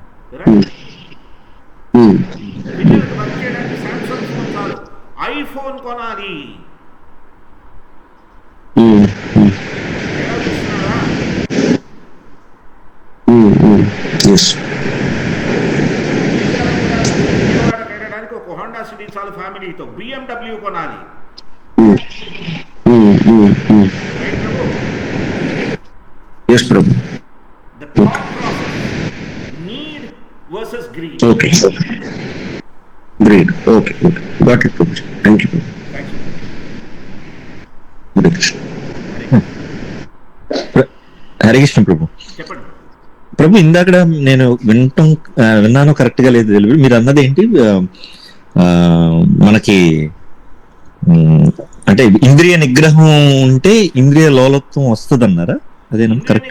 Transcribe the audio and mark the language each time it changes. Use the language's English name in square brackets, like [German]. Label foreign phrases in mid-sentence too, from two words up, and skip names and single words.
[Telugu] పిల్లలకు వర్క్ చేయడానికి సామ్సంగ్ ఫోన్ చాలు, ఐఫోన్ కొనాలి. వెళ్ళడానికి ఒక హోండా సిటీ చాలు, ఫ్యామిలీతో BMW కొనాలి. [English] The thought process, need versus greed. Okay. Greed. Okay. Got it, Prabhu. Thank you. Thank you. Hare Krishna. [Telugu] హరే కృష్ణ ప్రభు. చెప్పండి ప్రభు, ఇందాక నేను విన్నాను కరెక్ట్ గా లేదు తెలియదు. మీరు అన్నది ఏంటి, మనకి అంటే ఇంద్రియ నిగ్రహం ఉంటే ఇంద్రియ లోలత్వం వస్తుంది అన్నారా? అదేనా కరెక్ట్?